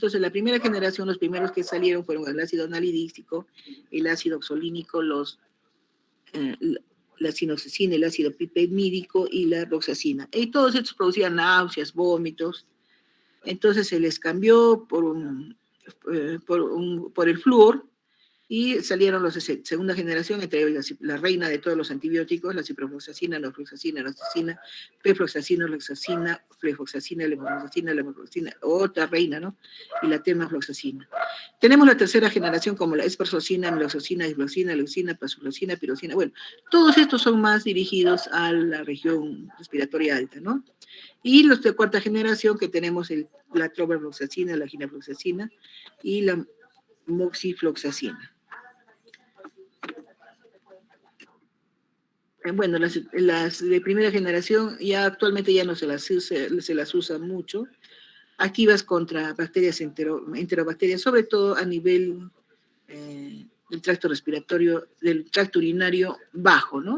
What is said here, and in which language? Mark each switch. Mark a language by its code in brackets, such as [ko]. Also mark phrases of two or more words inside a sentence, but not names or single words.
[es] Entonces la primera generación, los primeros que salieron fueron el ácido nalidíxico, el ácido oxolínico, la sinoxacina, el ácido pipimídico y la roxacina. Y todos estos producían náuseas, vómitos. Entonces se les cambió por el flúor y salieron los de segunda generación, entre ellos la reina de todos los antibióticos, la ciprofloxacina, la ofloxacina, la oxacina, pefloxacina, loxacina, flefoxacina, levofloxacina, otra reina, ¿no? Y la temafloxacina. Tenemos la tercera generación como la esparzocina, amloxacina, isfloxina, leucina, pasufloxina, pirocina. Bueno, todos estos son más dirigidos a la región respiratoria alta, ¿no? Y los de cuarta generación que tenemos la trobafloxacina, la ginafloxacina y la moxifloxacina. Bueno, las de primera generación ya actualmente ya no se las usa mucho, activas contra bacterias enterobacterias, sobre todo a nivel del tracto respiratorio, del tracto urinario bajo, ¿no?